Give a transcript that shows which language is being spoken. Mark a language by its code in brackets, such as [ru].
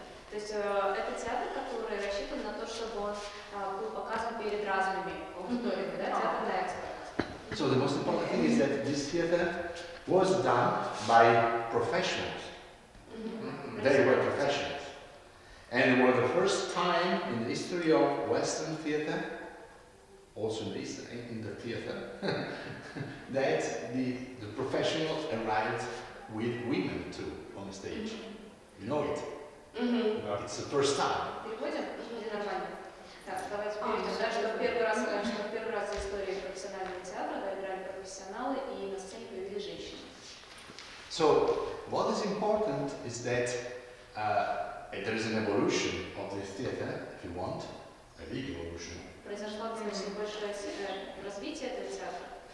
[ru] То есть это театр, который рассчитан на то, чтобы он был показан перед разными аудиториями, да? Театр на экспорт. [en] So the most important thing is that this theater was done by professionals. They were professionals. And it was the first time in the history of Western theater, also in the theater, that the professionals arrived with women too on the stage. You know it? It's the first time. [ru] Переходим? Нормально. Так, давайте перейдем, да, что в первый раз в истории профессионального театра играли профессионалы и на сцене появились женщины. [en] So, what is important is that there is an evolution of this theater, if you want, a big evolution. [ru] Произошло достаточно большое развитие этого театра.